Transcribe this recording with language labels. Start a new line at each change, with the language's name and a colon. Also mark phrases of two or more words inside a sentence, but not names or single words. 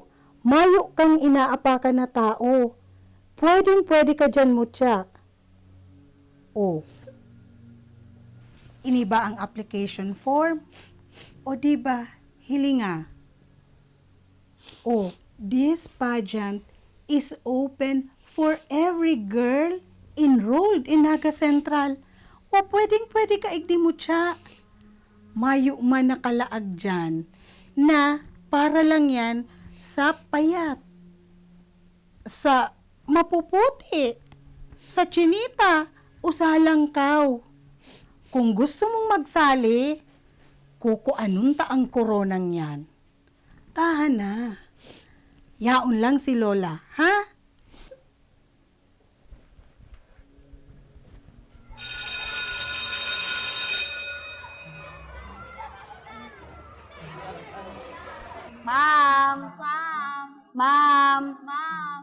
Bikol: Mayo kang inaapakan na tao.
Filipino: Pwede ka dyan, Mutya.
Bikol: O, ini ba ang application form? O di ba, hilinga? O,
English: this pageant is open for every girl enrolled in Naga Central.
Bikol: O pwede ka igdi, Mutya. Mayo man nakalaag dyan na para lang yan sa payat, sa mapuputi, sa chinita o sa halangkaw.
Filipino: Kung gusto mong magsali,
Bikol: kukuanun ta
Filipino: ang koronang yan.
Bikol: Tahan na. Yaon lang si Lola, ha?
English: Ma'am! Ma'am! Ma'am! Ma'am!